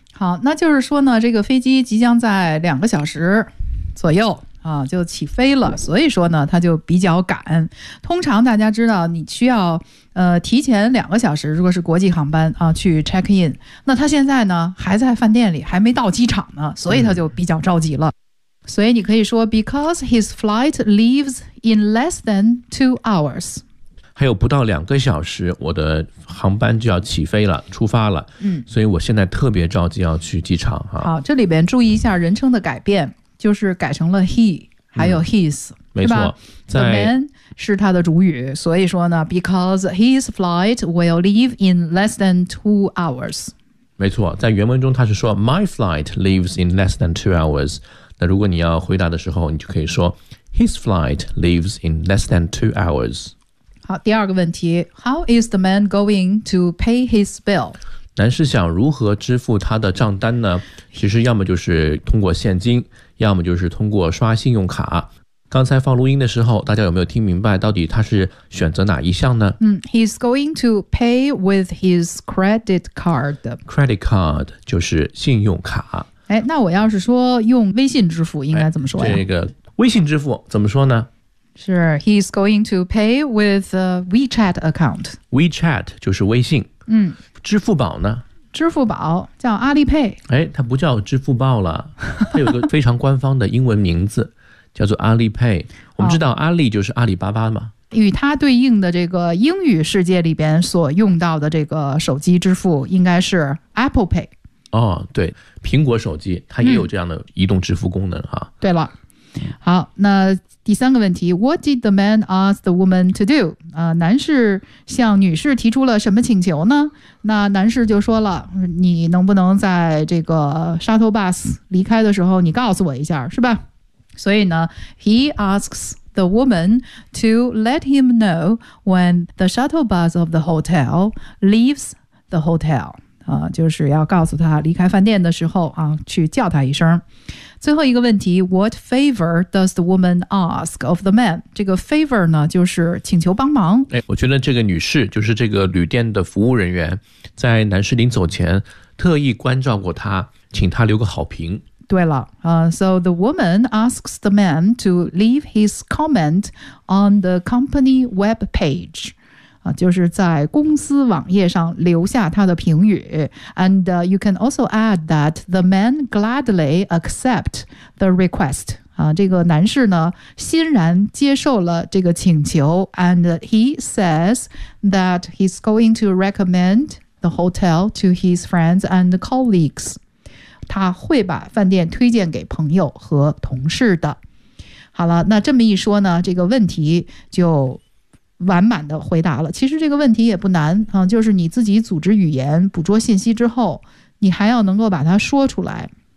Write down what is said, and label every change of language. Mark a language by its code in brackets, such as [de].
[zh] 好，那就是说呢，这个飞机即将在两个小时左右啊就起飞了，所以说呢他就比较赶。通常大家知道你需要提前两个小时，如果是国际航班啊去 check in， 那他现在呢还在饭店里，还没到机场呢，所以他就比较着急了。所以你可以说 [en] because his flight leaves in less than 2 hours。 [zh] 还有不到两个小时我的航班就要起飞了，出发了。嗯，所以我现在特别着急要去机场啊。好，这里边注意一下人称的改变，就是改成了 he 还有 his，没错，在 [en] the man [zh] 是他的主语，所以说呢 [en] because his flight will leave in less than 2 hours。 [zh] 没错，在原文中他是说 [en] my flight leaves in less than 2 hours， [zh] 那如果你要回答的时候你就可以说 [en] his flight leaves in less than 2 hours。好， [zh] 第二个问题， [en] how is the man going to pay his bill？ [zh] 男士想如何支付他的账单呢？其实要么就是通过现金，要么就是通过刷信用卡。刚才放录音的时候，大家有没有听明白到底他是选择哪一项呢？ [en] 嗯 ，He's going to pay with his credit card. [zh] Credit card 就是信用卡。哎，那我要是说用微信支付，应该怎么说呀？这个微信支付怎么说呢？ [en] 是 He's going to pay with a WeChat account. [zh] WeChat 就是微信。嗯。支付宝呢？支付宝叫阿里配。哎，它不叫支付宝了，它有个非常官方的英文名字叫做阿里配。我们知道阿里就是阿里巴巴嘛，与它对应的这个英语世界里边所用到的这个手机支付应该是 Apple Pay。哦，对，苹果手机它也有这样的移动支付功能啊。对了，好，那第三个问题， [en] What did the man ask the woman to do？ [zh] 男士向女士提出了什么请求呢？那男士就说了，你能不能在这个 shuttle bus 离开的时候你告诉我一下，是吧？所以呢 [en] He asks the woman to let him know when the shuttle bus of the hotel leaves the hotel。 [zh] 就是要告诉他离开饭店的时候啊，去叫他一声。 [en] 最后一个问题， What favor does the woman ask of the man？ [zh] 这个 favor 呢就是请求帮忙。哎，我觉得这个女士就是这个旅店的服务人员，在男士临走前特意关照过他，请他留个好评。对了， [en] So the woman asks the man to leave his comment on the company web page。 [zh] 就是在公司网页上留下他的评语。 [en] And you can also add that the man gladly accept the request。 [zh] 这个男士呢欣然接受了这个请求。 [en] And he says that he's going to recommend the hotel to his friends and colleagues。 [zh] 他会把饭店推荐给朋友和同事的。好了，那这么一说呢，这个问题就完满的回答了。其实这个问题也不难，就是你自己组织语言捕捉信息之后，你还要能够把它说出来。